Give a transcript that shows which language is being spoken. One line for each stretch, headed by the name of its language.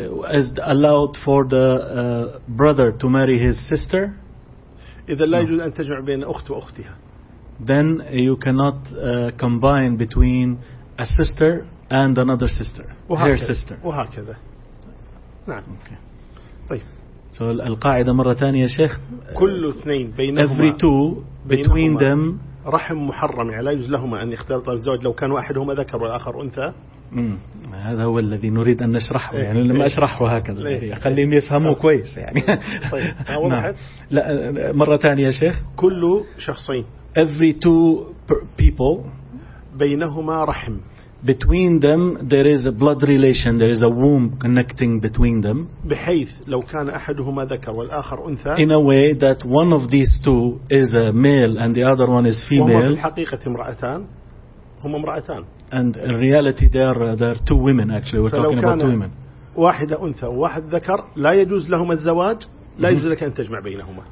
English: Is allowed for the brother to marry his sister.
Arabic: إذا لا يجوز أن تجمع بين أخت وأختها.
English: Then you cannot combine between a sister and another sister, her sister.
Arabic: وهكذا. نعم. طيب. So القاعدة مرة ثانية شيخ. كل اثنين بينهما.
English: Every two between them.
Arabic: رحم محرم, يعني لا يجوز لهما أن يختلط الزوج لو كان واحدهما ذكر والآخر أنثى. هذا هو الذي نريد أن نشرحه, يعني لما أشرحه هكذا خليهم يفهموا كويس يعني. طيب لا, مرة ثانية شيخ. كل شخصين.
English: Every two people.
Arabic: بينهما رحم.
English: Between them there is a blood relation, there is a womb connecting between them.
Arabic: بحيث لو كان أحدهما ذكر والآخر أنثى.
English: In a way that one of these two is a male and the other one is female.
Arabic: وهما في الحقيقة امرأتان. هما امرأتان.
English: And in reality they are two women, actually we're talking about two women.
Arabic: واحدة أنثى وواحد ذكر لا يجوز لهما الزواج, لا يجوز لك أن تجمع بينهما.